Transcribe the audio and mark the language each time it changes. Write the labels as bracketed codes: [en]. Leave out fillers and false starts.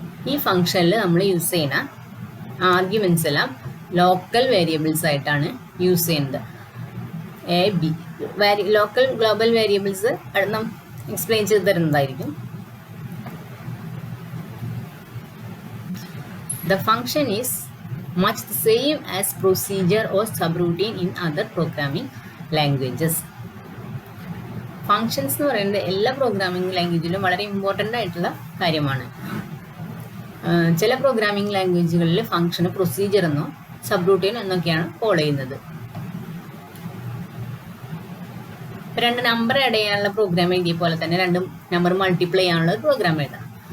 [ml] ഈ ഫംഗ്ഷനിൽ നമ്മൾ യൂസ് ചെയ്യുന്ന ആർഗ്യുമെന്റ്സ് എല്ലാം ലോക്കൽ വേരിയബിൾസ് ആയിട്ടാണ് യൂസ് ചെയ്യുന്നത്. A B local global variables explain ചെയ്ത് തരുന്നതായിരിക്കും. [en] The function is much the same as procedure or subroutine in other programming languages. [ml] Functions എന്ന് പറയുന്നത് എല്ലാ പ്രോഗ്രാമിംഗ് ലാംഗ്വേജിലും വളരെ ഇമ്പോർട്ടൻ്റ് ആയിട്ടുള്ള കാര്യമാണ്. ചില പ്രോഗ്രാമിംഗ് ലാംഗ്വേജുകളിൽ ഫംഗ്ഷന് പ്രൊസീജിയർ എന്നോ സബ്റൂട്ടീൻ എന്നൊക്കെയാണ് കോൾ ചെയ്യുന്നത്. 2 നമ്പർ ആഡ് ചെയ്യാനുള്ള പ്രോഗ്രാം എഴുതിയ പോലെ തന്നെ 2 നമ്പർ മൾട്ടിപ്ലൈ ചെയ്യാനുള്ള ഒരു പ്രോഗ്രാം എഴുതാം.